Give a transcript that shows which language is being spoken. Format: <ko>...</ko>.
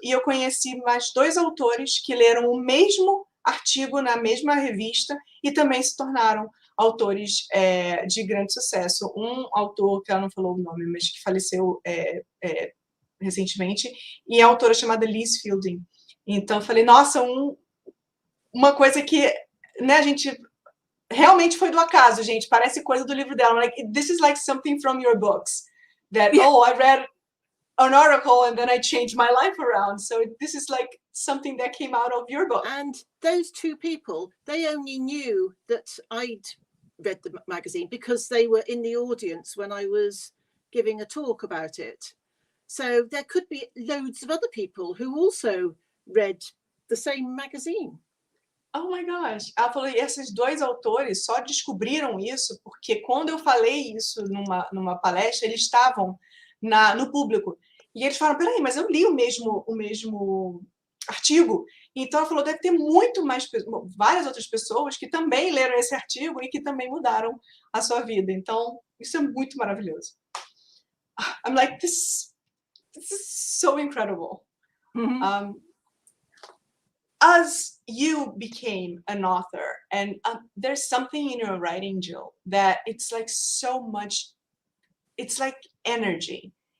<pt>E eu conheci mais 2 autores que leram o mesmo artigo na mesma revista e também se tornaram autores de grande sucesso. Um autor, que ela não falou o nome, mas que faleceu recentemente, e a autora chamada Liz Fielding. Então, eu falei, nossa, uma coisa que né, a gente realmente foi do acaso, gente. Parece coisa do livro dela.</pt> <en>Like, this is like something from your books. That, oh, I read an article and then I changed my life around. So this is like something that came out of your book. And those two people, they only knew that I'd read the magazine because they were in the audience when I was giving a talk about it. So there could be loads of other people who also read the same magazine. Oh my gosh.</en> <pt>Ela falou, e esses dois autores só descobriram isso porque quando eu falei isso numa palestra, eles estavam no público. E eles falaram, peraí, mas eu li o mesmo artigo. Então ela falou, deve ter várias outras pessoas que também leram esse artigo e que também mudaram a sua vida. Então, isso é muito maravilhoso.</pt> <en>I'm like, this is so incredible. Mm-hmm. As you became an author, and there's something in your writing, Jill, that it's like so much, it's like energy.</en>